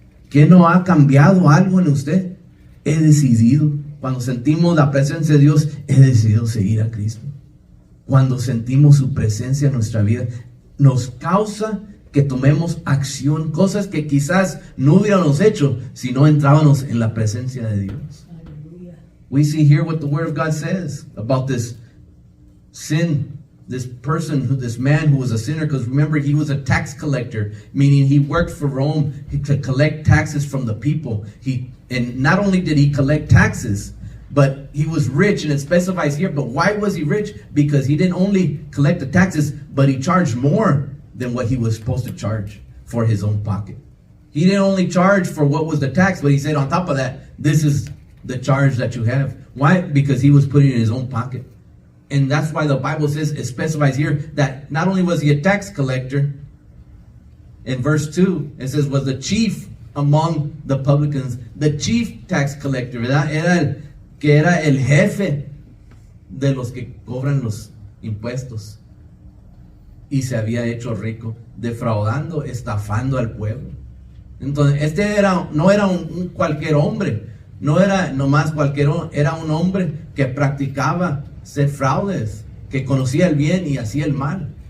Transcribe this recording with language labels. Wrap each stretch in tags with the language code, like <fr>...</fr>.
<es>¿Qué no ha cambiado algo en usted? He decidido. Cuando sentimos la presencia de Dios, he decidido seguir a Cristo. Cuando sentimos su presencia en nuestra vida, nos causa que tomemos acción, cosas que quizás no hubiéramos hecho si no entrábamos en la presencia de Dios.</es> <en>We see here what the Word of God says about this sin this man who was a sinner, because remember, he was a tax collector, meaning he worked for Rome to collect taxes from the people. And not only did he collect taxes, but he was rich, and it specifies here. But why was he rich? Because he didn't only collect the taxes, but he charged more than what he was supposed to charge for his own pocket. He didn't only charge for what was the tax, but he said on top of that, this is the charge that you have. Why? Because he was putting it in his own pocket. And that's why the Bible says, it specifies here, that not only was he a tax collector, in verse 2, it says, was the chief among the publicans, the chief tax collector,</en> <es>¿verdad? Era el jefe de los que cobran los impuestos. Y se había hecho rico, defraudando, estafando al pueblo. Entonces, no era un cualquier hombre, no era nomás cualquier hombre, era un hombre que practicaba ser fraudes, que conocía el bien y hacía el mal.</es>